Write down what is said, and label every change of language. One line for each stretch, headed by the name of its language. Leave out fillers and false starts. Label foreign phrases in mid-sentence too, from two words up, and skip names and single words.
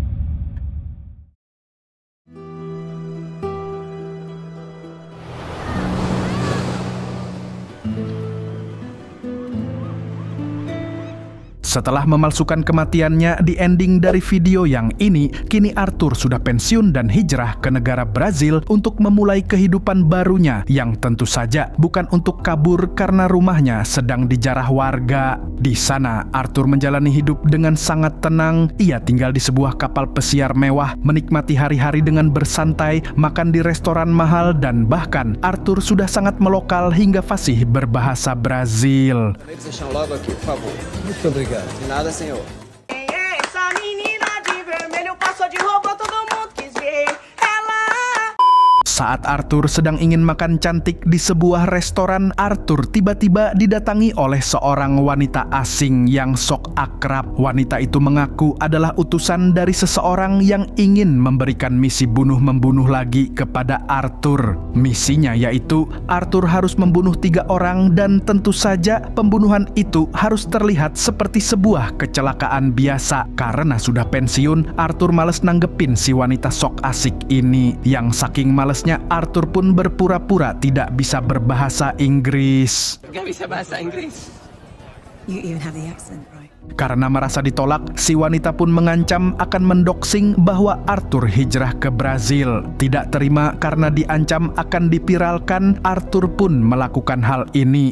Indonesian: Setelah memalsukan kematiannya di ending dari video yang ini, kini Arthur sudah pensiun dan hijrah ke negara Brazil untuk memulai kehidupan barunya yang tentu saja bukan untuk kabur karena rumahnya sedang dijarah warga. Di sana, Arthur menjalani hidup dengan sangat tenang. Ia tinggal di sebuah kapal pesiar mewah, menikmati hari-hari dengan bersantai, makan di restoran mahal, dan bahkan Arthur sudah sangat melokal hingga fasih berbahasa Brazil.
Portuguese: Muito obrigado. De nada, senhor. Essa menina de vermelho passou de roupa, todo mundo quis ver ela.
Indonesian: Saat Arthur sedang ingin makan cantik di sebuah restoran, Arthur tiba-tiba didatangi oleh seorang wanita asing yang sok akrab. Wanita itu mengaku adalah utusan dari seseorang yang ingin memberikan misi bunuh-membunuh lagi kepada Arthur. Misinya yaitu Arthur harus membunuh 3 orang, dan tentu saja pembunuhan itu harus terlihat seperti sebuah kecelakaan biasa. Karena sudah pensiun, Arthur males nanggepin si wanita sok asik ini. Yang saking malesnya, Arthur pun berpura-pura tidak bisa berbahasa Inggris. Gak bisa bahasa Inggris.
English: You even have the accent, right?
Indonesian: Karena merasa ditolak, si wanita pun mengancam akan mendoxing bahwa Arthur hijrah ke Brazil. Tidak terima karena diancam akan dipiralkan, Arthur pun melakukan hal ini.